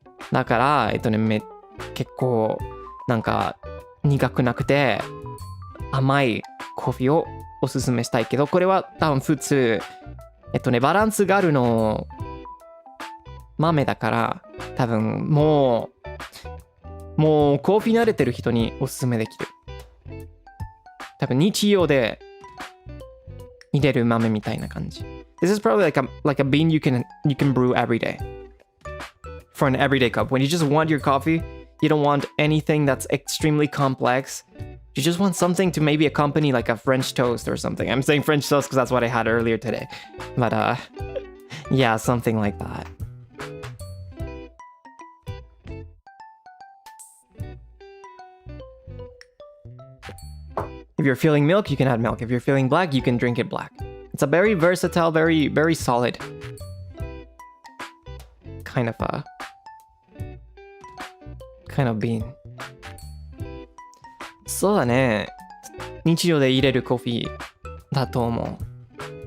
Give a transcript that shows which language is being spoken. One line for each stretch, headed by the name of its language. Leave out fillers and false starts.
Japanese: だから結構なんか苦くなくて甘いコーヒーをおすすめしたいけど、これは多分普通バランスがあるの豆だから、多分もうコーヒー慣れてる人におすすめできる。多分日常で入れる豆みたいな感じ。
English: This is probably like a bean you can brew every day. For an everyday cup. When you just want your coffee, you don't want anything that's extremely complex. You just want something to maybe accompany like a French toast or something. I'm saying French toast because that's what I had earlier today. But yeah, something like that. If you're feeling milk, you can add milk. If you're feeling black, you can drink it black. It's a very versatile, very, very solid kind of bean.
Japanese: そうだね。日常で入れるコーヒーだと思う。